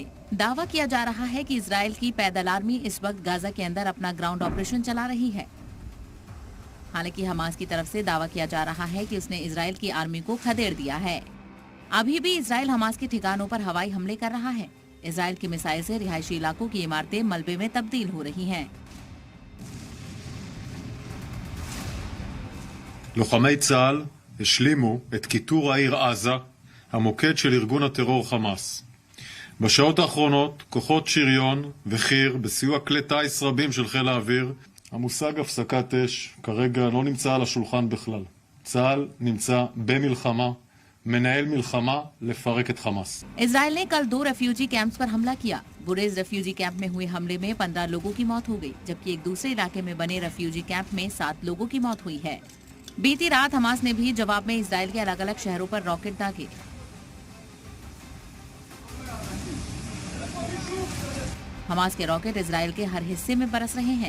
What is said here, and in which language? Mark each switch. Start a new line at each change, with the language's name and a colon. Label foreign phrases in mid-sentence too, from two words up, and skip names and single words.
Hindi: दावा किया जा रहा है कि इजराइल की पैदल आर्मी इस वक्त गाजा के अंदर अपना
English: ground operation
Hindi: चला रही है। हालांकि हमास की तरफ से दावा किया जा रहा है कि उसने इजराइल की आर्मी को खदेड़ दिया है। अभी भी इजराइल हमास के ठिकानों पर हवाई हमले कर रहा है। इजराइल की मिसाइल से रिहायशी इलाकों की इमारतें मलबे में तब्दील हो रही हैं।
Hebrew: לוחמי צה"ל השלימו את כיתור העיר עזה, המוקד של ארגון הטרור חמאס. בשעות האחרונות כוחות שריון וחי"ר בסיוע כלי טיס רבים של חיל האוויר. המושג הפסקת אש כרגע לא נמצא על השולחן בכלל. צה"ל נמצא במלחמה, מנהל מלחמה לפרק את חמאס.
Hindi: इजराइल ने कल 2
English: refugee camps
Hindi: पर हमला किया। बुरेज
English: refugee camp
Hindi: में हुए हमले में 15 लोगों की मौत हो गई, जबकि एक दूसरे इलाके में बने
English: refugee camp
Hindi: में 7 लोगों की मौत हुई है। बीती रात हमास ने भी जवाब में इजराइल के अलग अलग शहरों पर रॉकेट दागे। हमास के रॉकेट इजराइल के हर हिस्से में बरस रहे हैं।